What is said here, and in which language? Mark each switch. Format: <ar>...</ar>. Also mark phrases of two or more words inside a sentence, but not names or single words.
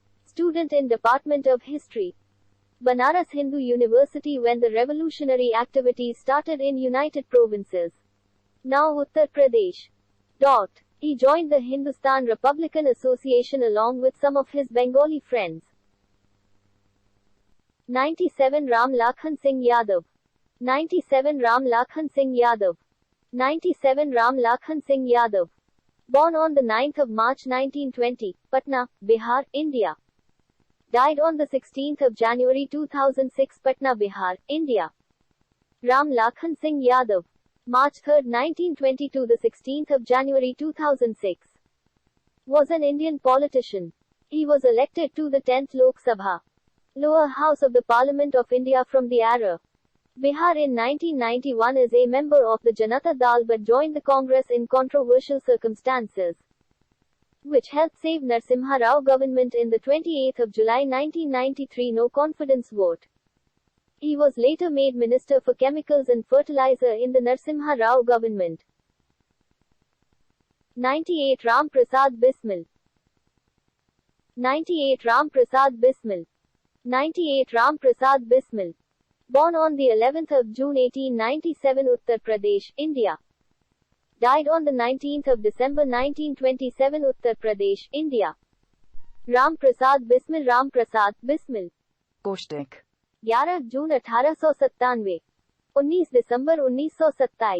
<en>student in Department of History. Banaras Hindu University when the revolutionary activities started in United Provinces. Now Uttar Pradesh. He joined the Hindustan Republican Association along with some of his Bengali friends. 97 Ram Lakhan Singh Yadav. 97 Ram Lakhan Singh Yadav. 97 Ram Lakhan Singh Yadav. Born on the 9th of March 1920, Patna, Bihar, India. Died on the 16th of January 2006, Patna, Bihar, India. Ram Lakhan Singh Yadav. March 3, 1922 the 16th of January 2006. Was an Indian politician. He was elected to the 10th Lok Sabha, lower house of the Parliament of India from the era Bihar in 1991 as a member of the Janata Dal but joined the Congress in controversial circumstances, which helped save Narasimha Rao government in the 28th of July 1993 no confidence vote. He was later made Minister for Chemicals and Fertilizer in the Narasimha Rao government. 98 Ram Prasad Bismil. 98 Ram Prasad Bismil. 98 Ram Prasad Bismil. Born on the 11th of June 1897, Uttar Pradesh, India. Died on the 19th of December 1927, Uttar Pradesh, India. Ram Prasad Bismil. Ram Prasad Bismil.</en> <hi>कोष्टक 11 जून 1897, 19 दिसंबर 1927.</hi>